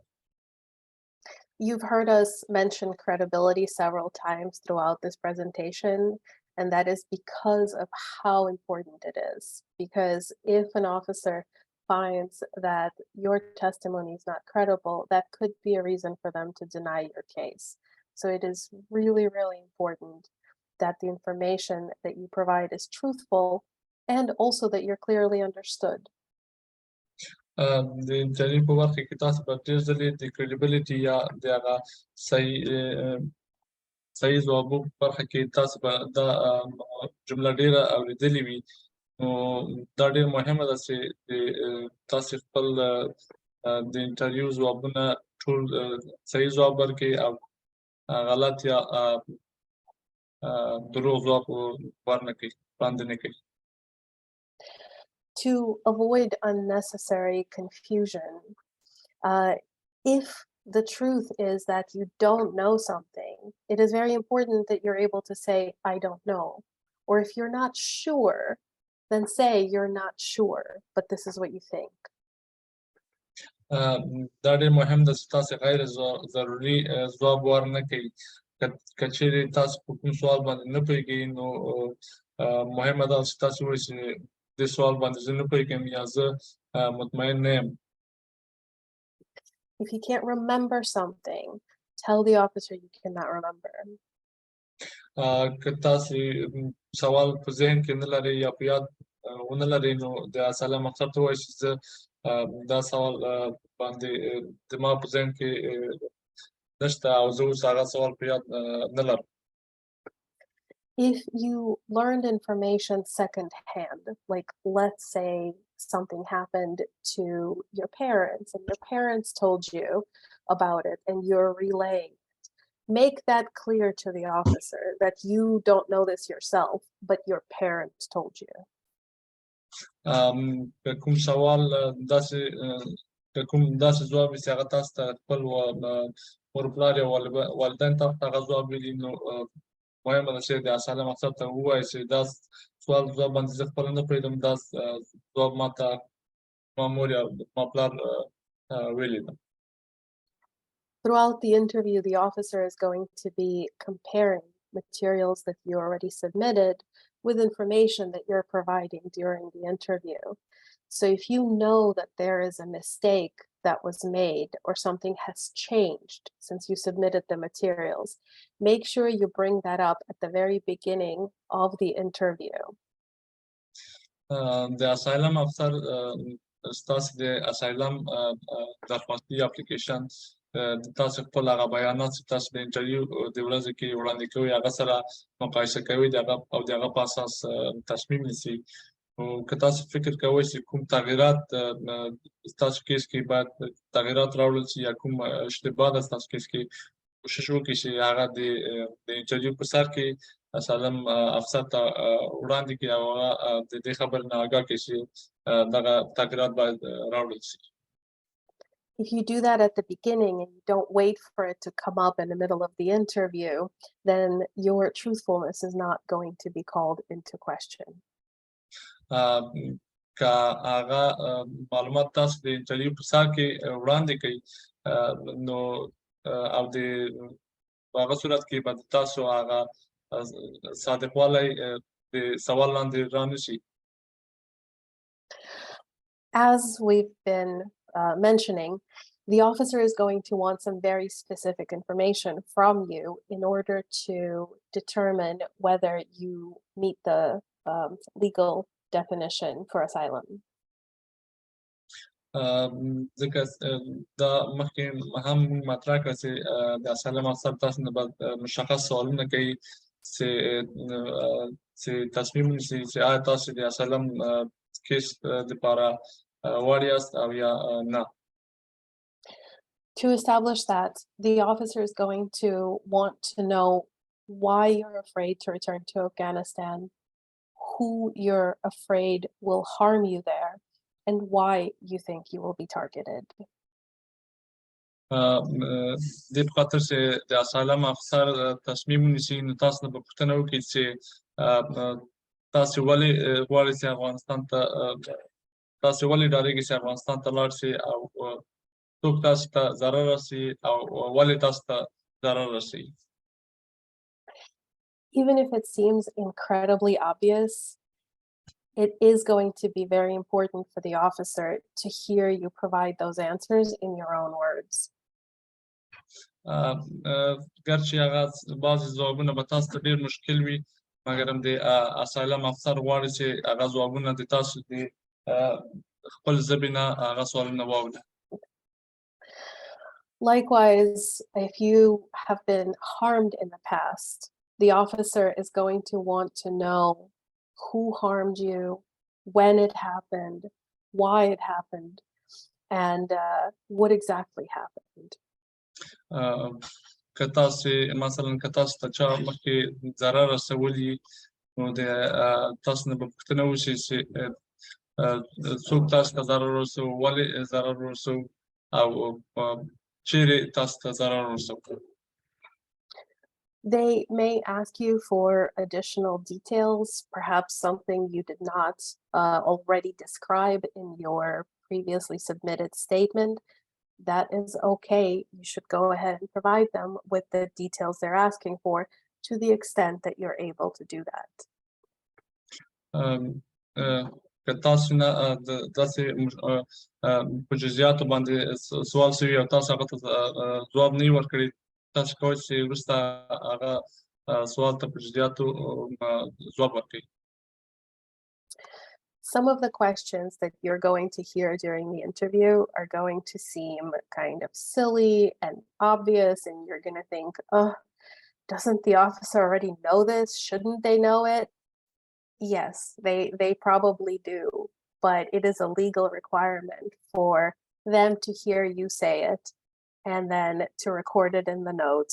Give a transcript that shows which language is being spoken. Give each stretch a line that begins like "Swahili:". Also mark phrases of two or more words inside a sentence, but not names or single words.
English: You've heard us mention credibility several times throughout this presentation, and that is because of how important it is. Because if an officer finds that your testimony is not credible, that could be a reason for them to deny your case. So it is really, really important that the information that you provide is truthful and also that you're clearly understood.
Pashto: د انټرویو په برخه کې تاسو په ډېر ځلې د کریډیبلیټي یا د هغه صحیح ځوابو په برخه کې تاسو به دا جمله ډېره اورېدلې وي، نو دا ډېر مهمه ده چې تاسو خپل د انټرویو ځوابونه ټول صحیح ځواب ورکړئ او غلط یا دروغ ځواب ورنه کړئ، وړاندې نه کړئ.
English: To avoid unnecessary confusion, if the truth is that you don't know something, it is very important that you're able to say, I don't know, Or if you're not sure, then say you're not sure, but this is what you think.
Pashto: دا ډېر مهم ده چې تاسو غیر ضروري ځواب ورنه کوئ. که چیرې تاسو په کوم سوال باندې نه پوهېږئ نو مهمه ده چې تاسو ووایئ چې دې سوال باندې زه نه پوهېږم یا زه مطمئن نه یم.
English: If you can't remember something, tell the officer you cannot remember.
Pashto: که تاسو سوال په ذهن کې نه لرئ یا په یاد ونه لرئ نو د
English: asylum officer
Pashto: ته ووایئ چې زه دا سوال باندې زما په ذهن کې نشته او زه اوس هغه سوال په یاد نه لرم.
English: If you learned information secondhand, like let's say something happened to your parents and your parents told you about it and you're relaying it, make that clear to the officer that you don't know this yourself, but your parents told you.
Pashto: کوم سوال داسې ځواب چې هغه تاسو ته خپل مور پلار یا والدین تاسو ته هغه ځواب ویلي نو مهمه ده چې د
English: asylum officer
Pashto: ته ووایي چې دا سوال ځواب باندې زه خپله نه پوهېدم دا ځواب ماته ما مور یا ما پلار ویلي ده.
English: Throughout the interview, the officer is going to be comparing materials that you already submitted with information that you're providing during the interview. So if you know that there is a mistake that was made or something has changed since you submitted the materials, make sure you bring that up at the very beginning of the interview.
Pashto: د
English: asylum officer
Pashto: ستاسو د اسایلم درخواستي اپلیکیشن تاسو خپل هغه بیانات چې تاسو د انټرویو د ورځې کې وړاندې کوئ هغه سره مقایسه کوئ او د هغه په اساس تصمیم نیسئ. که تاسو فکر کوئ چې کوم تغییرات ستاسو کیس کې باید تغییرات راوړل شي یا کوم اشتباه ده ستاسو کیس کې کوشش وکړئ چې هغه د انټرویو په سر کې
English: asylum officer
Pashto: ته وړاندې کړئ او هغه د دې خبرې نه آګاه کړئ چې دغه تغییرات باید راوړل شي.
English: If you do that at the beginning and you don't wait for it to come up in the middle of the interview, then your truthfulness is not going to be called into question.
Pashto: که هغه معلومات تاسو د انټرویو په سر کې وړاندې کړئ نو او د هغه صورت کې به تاسو هغه صادقوالی د سوال لاندې رانشي.
English: As we've been mentioning, the officer is going to want some very specific information from you in order to determine whether you meet the legal definition for asylum.
Pashto: ځکه دا مخکې هم مطرح کړه چې د
English: asylum officer
Pashto: تاسو نه باید مشخص سوالونه کوي چې تصمیم ونیسي چې آیا تاسو د
English: asylum case
Pashto: دپاره وړ یاست او یا نه.
English: To establish that, the officer is going to want to know why you're afraid to return to Afghanistan, who you're afraid will harm you there, and why you think you will be targeted.
Pashto: دې په خاطر چې د
English: asylum officer
Pashto: تصمیم ونیسي نو تاسو نه به پوښتنه وکړي چې تاسو ولې غواړئ چې افغانستان ته تاسو ولې ډارېږئ چې افغانستان ته لاړ شئ او څوک تاسو ته ضرر رسوي او ولې تاسو ته ضرر رسوي.
English: Even if it seems incredibly obvious, it is going to be very important for the officer to hear you provide those answers in your own words.
Pashto: ګرچې هغه بعضې ځوابونه به تاسو ته ډېر مشکل وي مګر هم د
English: asylum officer
Pashto: غواړي چې هغه ځوابونه د تاسو د خپل ژبې نه هغه سوالونه واوري.
English: Likewise, if you have been harmed in the past, the officer is going to want to know who harmed you, when it happened, why it happened, and what exactly happened.
Pashto: که تاسو مثلا که تاسو ته چا مخکې ضرر رسولی نو د تاسو نه به پوښتنه وشي چې څوک تاسو ته ضرر ورسوي ولې ضرر ورسوي او چیرې تاسو ته ضرر ورسوي.
English: They may ask you for additional details, perhaps something you did not already describe in your previously submitted statement. That is okay. You should go ahead and provide them with the details they're asking for to the extent that you're able to do that.
Pashto: که تاسو نه داسې په جزئیاتو باندې سوال شوي او تاسو هغه ته ځواب نه وي ورکړی، تاسو کولی چې وروسته هغه سوال ته په جزئیاتو ځواب ورکړئ.
English: Some of the questions that you're going to hear during the interview are going to seem kind of silly and obvious, and you're going to think, oh, doesn't the officer already know this? Shouldn't they know it? Yes, they probably do, but it is a legal requirement for them to hear you say it and then to record it in the notes.